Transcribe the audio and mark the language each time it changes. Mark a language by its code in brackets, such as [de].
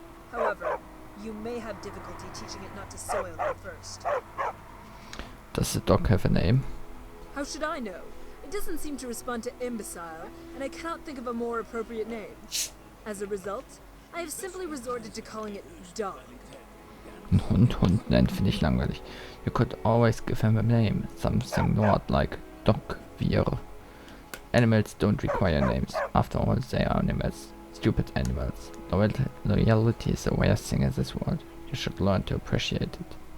[en] However, you may have difficulty teaching it not to soil them first. Does the dog have a name? How should I know? It doesn't seem to respond to imbecile, and I cannot think of a more appropriate name. As a result, I have simply resorted to calling it Dog. [de] Ein Hund nennen finde ich langweilig. [en] You could always give him a name. Something not like Dog, Wir. Animals don't require names. After all, they are animals. Stupid animals. Loyalty is the worst thing in this world. You should learn to appreciate it.